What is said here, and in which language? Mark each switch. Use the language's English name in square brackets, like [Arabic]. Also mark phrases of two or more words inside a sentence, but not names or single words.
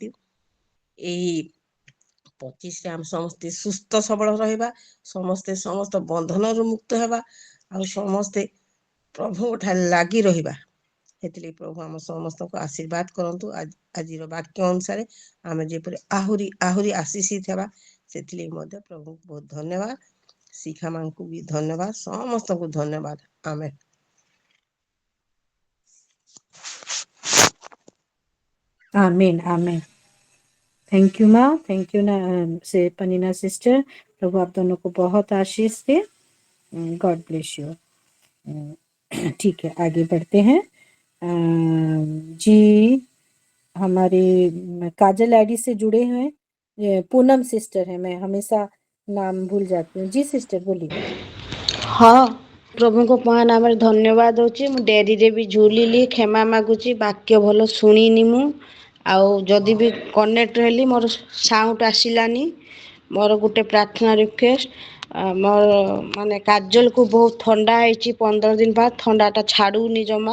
[Odia] ଏହି 25ରେ ଆମେ ସମସ୍ତେ ସୁସ୍ଥ ସବଳ ରହିବା, ସମସ୍ତେ ସମସ୍ତ ବନ୍ଧନରୁ ମୁକ୍ତ ହେବା, ଆଉ ସମସ୍ତେ ପ୍ରଭୁଙ୍କ ଠାରେ ଲାଗି ରହିବା। ସେଥିଲାଗି ପ୍ରଭୁ ଆମ ସମସ୍ତଙ୍କୁ ଆଶୀର୍ବାଦ କରନ୍ତୁ। ଆଜିର ବାକ୍ୟ ଅନୁସାରେ ଆମେ ଯେପରି ଆହୁରି ଆହୁରି ଆଶୀଷିତ ହେବା, ସେଥିଲାଗି ମଧ୍ୟ ପ୍ରଭୁଙ୍କୁ ବହୁତ ଧନ୍ୟବାଦ। ଶିଖା ମାଙ୍କୁ ବି ଧନ୍ୟବାଦ, ସମସ୍ତଙ୍କୁ ଧନ୍ୟବାଦ। ଆମେନ୍। [Hindi] आमीन आमीन। [English] Thank you [Hindi] माँ, [English] Thank you [Hindi] ना से पनीना सिस्टर। प्रभु आप दोनों को बहुत आशीष दे। [English] God bless you. [Hindi] ठीक है, आगे बढ़ते हैं। जी, हमारे काजल आईडी से जुड़े हुए हैं पूनम सिस्टर है, मैं हमेशा नाम भूल जाती हूँ। जी सिस्टर बोलिए। हाँ, [Odia] प्रभुଙ୍କ ମହାନାମରେ ଧନ୍ୟବାଦ ଦଉଛି। ମୁଁ ଡେରିରେ ବି ଝୁଲିଲି, କ୍ଷମା ମାଗୁଛି। ବାକ୍ୟ ଭଲ ଶୁଣିନି ମୁଁ, ଆଉ ଯଦି ବି କନେକ୍ଟ ହେଲି ମୋର ସାଉଣ୍ଡ ଆସିଲାନି। ମୋର ଗୋଟେ ପ୍ରାର୍ଥନା ରିକ୍ୱେଷ୍ଟ, ମୋର ମାନେ କାଜଲକୁ ବହୁତ ଥଣ୍ଡା ହେଇଛି 15 ଦିନ बाद, ଥଣ୍ଡାଟା ଛାଡ଼ୁନି ଜମା।